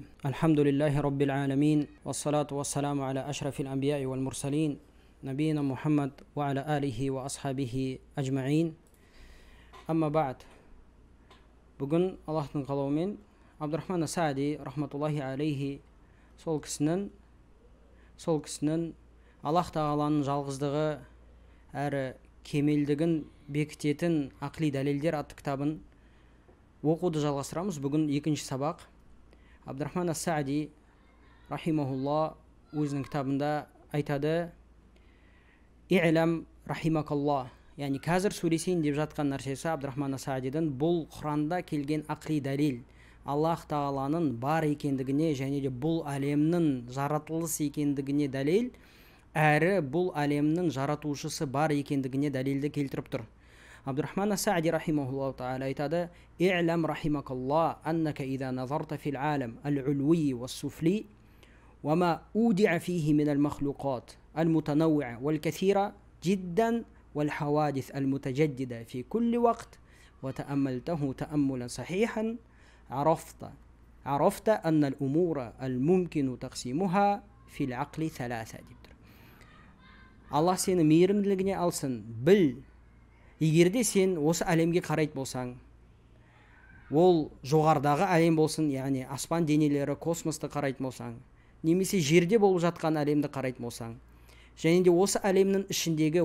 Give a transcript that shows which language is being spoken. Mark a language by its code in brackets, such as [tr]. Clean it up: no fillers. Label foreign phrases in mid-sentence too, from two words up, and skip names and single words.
[ar] الحمد لله رب العالمين، والصلاة والسلام على أشرف الأنبياء والمرسلين نبينا محمد وعلى آله وأصحابه أجمعين. أما بعد، [kk] بugün Allah'ın kalauымен Абдурахман ас-Саади [ar] رحمة الله عليه [kk] сол кісінің Аллах тағаланың жалғыздығы әрі кемелдігін бекітетін ақли дәлелдер атты кітабын оқуды жалғастырамыз. Бүгін екінші сабақ. Абдурахман ас-Саади рахимахулла өзінің кітабында айтады: [ar] «اعلم رحمك الله», [kk] яғни қазір сөйлесейін деп жатқан нәрсесі Абдурахман ас-Саадидің бұл Құранда келген ақли дәлел Аллах тағаланың бар екендігіне және де бұл әлемнің жаратылыс екендігіне дәлел, әрі бұл әлемнің жаратушысы бар екендігіне дәлелді келтіріп тұр. Абдурахман ас-Саади [ar] رحمه الله تعالى [kk] айтады: [ar] «اعلم رحمك الله أنك إذا نظرت في العالم العلوي والسفلي وما أودع فيه من المخلوقات المتنوعة والكثيرة جدا والحوادث المتجددة في كل وقت وتأملته تأملا صحيحا عرفت أن الأمور الممكن تقسيمها في العقل ثلاثة». [kk] Аллах сені мейірімділігіне алсын, біл, егерде сен осы әлемге қарайт болсаң, ол жоғардағы әлем болсын, яғни аспан денелері, космосты қарайт болсаң, немесе жерде болып жатқан әлемді қарайт болсаң, және де осы әлемнің ішіндегі,